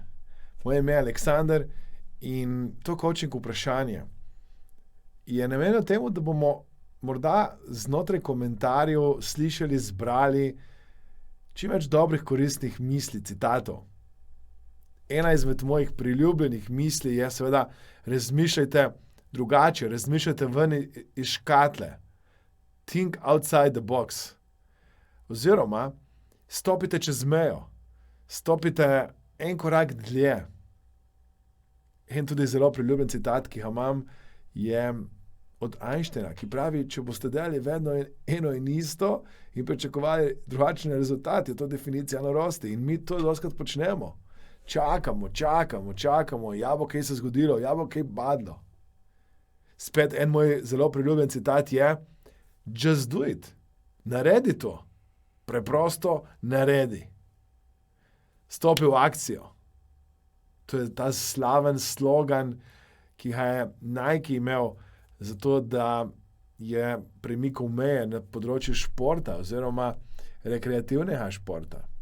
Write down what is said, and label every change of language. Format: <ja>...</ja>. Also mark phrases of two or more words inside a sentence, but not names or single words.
<sl>Moje ime je Aleksander in to coaching vprašanje je namenjeno temu, da bomo morda znotraj komentarjev slišali, zbrali čim več dobrih, koristnih misli, citatov. Ena izmed mojih priljubljenih misli je seveda: razmišljajte drugače, razmišljajte ven iz škatle.</sl> <en>Think outside the box.</en> <sl>Oziroma, stopite čez mejo. Stopite en korak dlje. In tudi zelo priljubljen citat, ki ga imam, je od Einsteina, ki pravi: če boste delali vedno eno in isto in pričakovali drugačen rezultat, je to definicija norosti. In mi to dostikrat počnemo. Čakamo, ja bo kaj se zgodilo, ja bo kaj badlo. Spet en moj zelo priljubljen citat je:</sl> <en>just do it.</en> <sl>Naredi to. Preprosto naredi. Stopi v akcijo. To je ta slaven slogan, ki ga je Nike imel zato, da je premikal meje na področju športa oziroma rekreativnega športa.</sl>